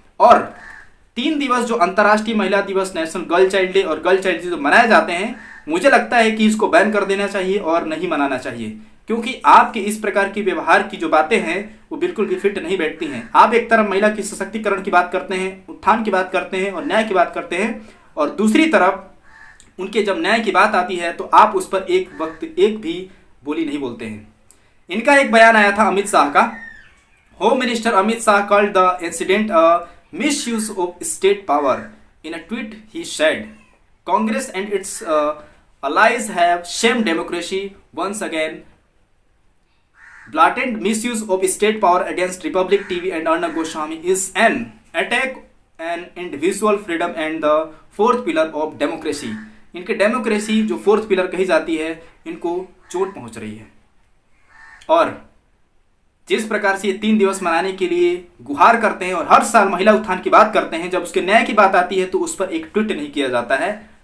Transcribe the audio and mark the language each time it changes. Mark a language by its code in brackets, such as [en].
[hi] और 3 दिवस जो अंतर्राष्ट्रीय महिला दिवस, नेशनल गर्ल चाइल्ड डे और गर्ल चाइल्ड डे जो मनाए जाते हैं, मुझे लगता है कि इसको बैन कर देना चाहिए और नहीं मनाना चाहिए, क्योंकि आपके इस प्रकार की व्यवहार की जो बातें हैं वो बिल्कुल भी फिट नहीं बैठती हैं। आप एक तरफ महिला के सशक्तिकरण की बात करते हैं, उत्थान की बात करते हैं और न्याय की बात करते हैं, और दूसरी तरफ उनके जब न्याय की बात आती है तो आप उस पर एक वक्त एक भी बोली नहीं बोलते हैं। इनका एक बयान आया था अमित शाह का। [en] Home minister Amit Shah called the incident a misuse of state power. In a tweet, he said, "Congress and its allies have shamed democracy once again. Blatant misuse of state power against Republic TV and Arnab Goswami is an attack an individual freedom and the fourth pillar of democracy. [hi] इनके democracy जो fourth pillar कही जाती है, इनको चोट पहुंच रही है। और जिस प्रकार से ये 3 दिवस मनाने के लिए गुहार करते हैं और हर साल महिला उत्थान की बात करते हैं, जब उसके न्याय की बात आती है तो उस पर एक ट्वीट नहीं किया जाता है।